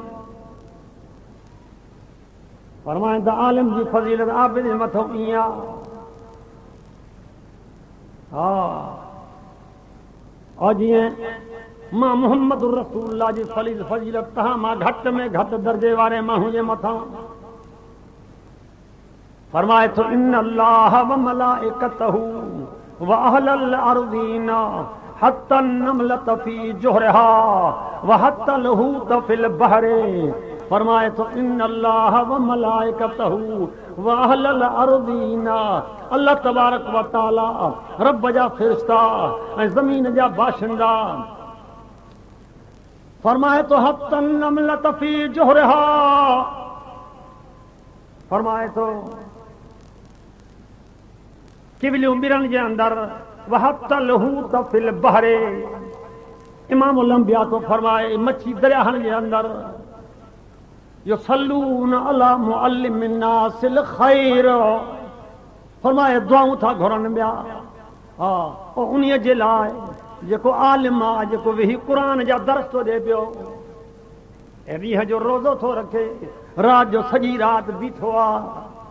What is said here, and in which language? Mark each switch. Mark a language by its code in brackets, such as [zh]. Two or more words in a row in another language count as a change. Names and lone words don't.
[sd] फरमाइनि था आलिम जी फज़ीलत आबिद जे मथां ईअं आहे। हा और जीअं मां मोहम्मद रसूलुल्लाह जी फज़ीलत तव्हां मां घटि में घटि दर्जे वारे माण्हू जे मथां। फरमाए थो [ar] إن الله وملائكته وأهل الأرضين حتى النملة في جحرها وحتى الحوت في البحر. [sd] फरमाए थो [ar] إن الله وملائكته وأهل الأرضين, الله تبارك وتعالى [sd] रब जा फ़रिश्ता ऐं ज़मीन जा बाशिंदा। फरमाए तो [ar] حتى النملة في جحرها, [sd] फरमाए तो किवलियूं ॿिरनि जे अंदरि [ar] وحتى الحوت في البحر. إمام الأنبياء [sd] तो फरमाए मच्छी दरियाहनि जे अंदरि [ar] يصلون على معلم الناس الخير. [sd] फरमाए दुआऊं था घुरनि ॿिया। हा उन्हीअ जे लाइ जेको आलिम आहे, जेको वेही क़ुर जा दर्स थो ॾिए पियो ऐं ॾींहं जो रोज़ो थो रखे, राति जो सॼी राति बीठो आहे।